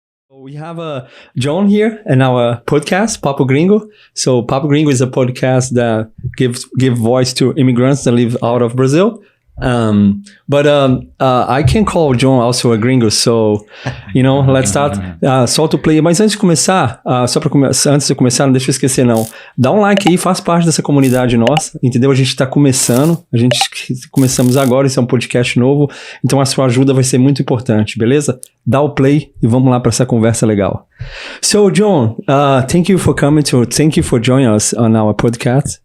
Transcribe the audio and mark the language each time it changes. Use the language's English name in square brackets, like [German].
[English] We have Jhon here in our podcast, Papo Gringo. So Papo Gringo is a podcast that give voice to immigrants that live out of Brazil. But I can call Jhon also a gringo, so, let's start. [Portuguese] Solta o play. Mas antes de começar, antes de começar, não deixa eu esquecer não. Dá um like aí, faz parte dessa comunidade nossa, entendeu? A gente tá começando, começamos agora, esse é um podcast novo, então a sua ajuda vai ser muito importante, beleza? Dá o play e vamos lá para essa conversa legal. [English] So, Jhon, thank you for joining us on our podcast.